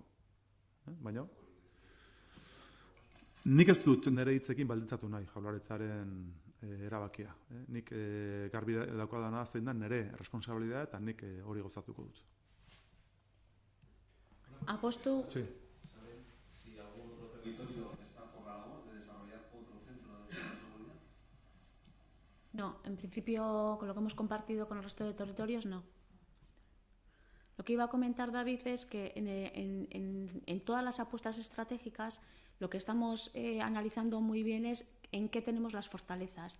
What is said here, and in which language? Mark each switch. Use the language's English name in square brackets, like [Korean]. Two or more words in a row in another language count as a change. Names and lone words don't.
[Basque] Baina nik ez dut nire hitzekin baldintzatu nahi Jaurlaritzaren erabakia. Nik garbi daukadana zein da nire responsabilidad eta nik hori gozatuko dut. Apostu. [Spanish] Sí. Si algún otro territorio está por la labor de desarrollar otro centro de seguridad. No, en principio, con lo que hemos compartido con el resto de territorios, no. Lo que iba a comentar, David, es que en todas las apuestas estratégicas lo que estamos analizando muy bien es en qué tenemos las fortalezas.